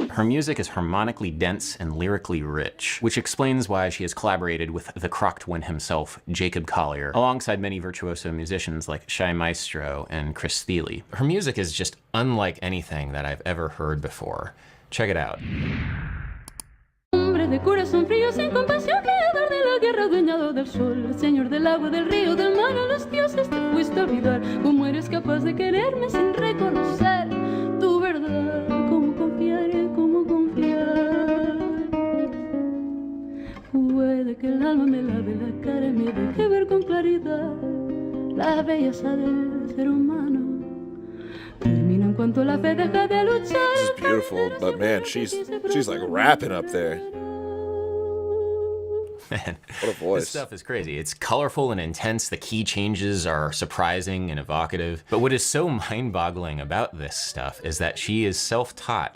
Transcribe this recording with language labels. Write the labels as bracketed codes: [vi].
[en] Her music is harmonically dense and lyrically rich, which explains why she has collaborated with the crocked one himself, Jacob Collier, alongside many virtuoso musicians like Shy Maestro and Chris Thiele. Her music is just unlike anything that I've ever heard before. Check it out. [es] De corazón frío sin compasión, creador de la guerra, adueñado del sol, señor del agua, del río, del mar, a los dioses te fuiste a olvidar. ¿Cómo eres capaz de quererme sin reconocer tu verdad? ¿Cómo confiar? ¿Cómo confiar? Puede que el alma me lave la cara y me deje ver con claridad la belleza del ser humano. Termina en cuanto la fe deja de luchar. [en] This is beautiful, but man, she's like rapping up there. Man, what a voice. This stuff is crazy. It's colorful and intense. The key changes are surprising and evocative. But what is so mind-boggling about this stuff is that she is self-taught.